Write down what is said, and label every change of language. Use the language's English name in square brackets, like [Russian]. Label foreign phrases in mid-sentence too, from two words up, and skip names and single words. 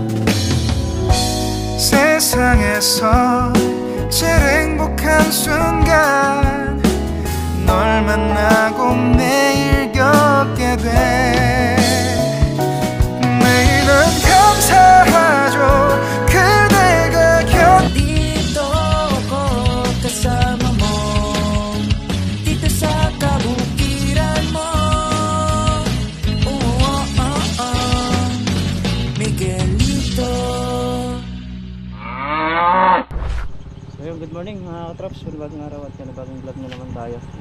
[Korean] 세상에서 제일 행복한 순간 널 만나고 매일 겪게 돼. 매일은 감사하죠. 그대가 [Filipino] dito ako kasama mo, dito sa kabukiran mo. Miguelito. So yun, [English] good morning [Filipino] mga katrops, panibagong araw at panibagong vlog na naman tayo.